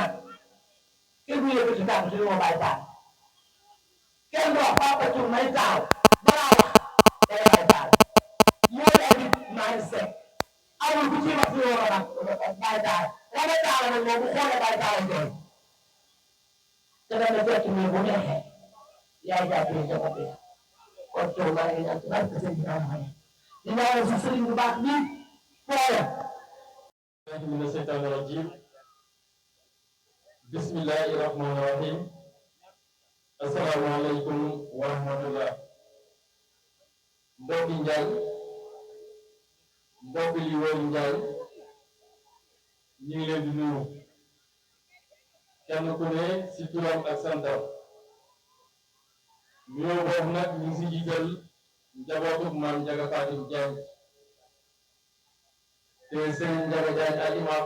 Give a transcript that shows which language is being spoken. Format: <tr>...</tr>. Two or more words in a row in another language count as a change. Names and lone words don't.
<wo>mag kenn du yëkkati tànk ci li ma bàyyi taal kenn du wax Papa Tour may taaw balaa wax day bàyyi taal moo lay nit maa ngi seet amul ku ci wax fi war a bàyyi taal wala taal nag moom bu xoolee bàyyi taal jooy te dana fekk nii bu neexee yaay jàppee njaboot bi kon Tour maa ngi ñaan ci barke sëñ bi naa xam di ñaanal sa sëriñ bu baax bii fooya</wo> <ar>من الشيطان الرجيم بسم الله الرحمن الرحيم السلام عليكم ورحمة الله mbokki Njaay</ar> <wo>mbokki li wër Njaay ñu ngi leen di nuyu kenn ku ne ci turam ak santam nuyoo boobu nag ñu ngi ci jiital njabootu maam Njaga Fatim Jaañ te Serigne Ndiaga Diagne ak imam</wo>